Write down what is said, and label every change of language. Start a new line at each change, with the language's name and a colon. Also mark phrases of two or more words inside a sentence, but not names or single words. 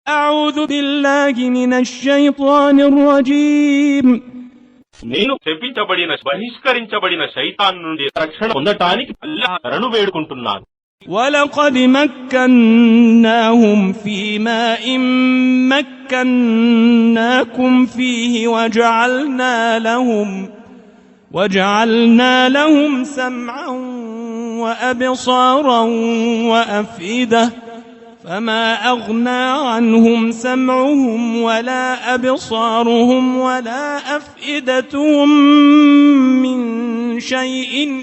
Arabic: أعوذ بالله من الشيطان الرجيم
Telugu: నేను శపించబడిన బహిష్కరించబడిన శైతాన్ నుండి రక్షణ పొందటానికి అల్లాహ్ శరణు వేడుకుంటున్నాను.
Arabic: ولقد مكناهم في ماء مكناكم فيه وجعلنا لهم سمعا وأبصارا وأفئدة فما أغنى عنهم سمعهم ولا أبصارهم ولا أفئدتهم من شيء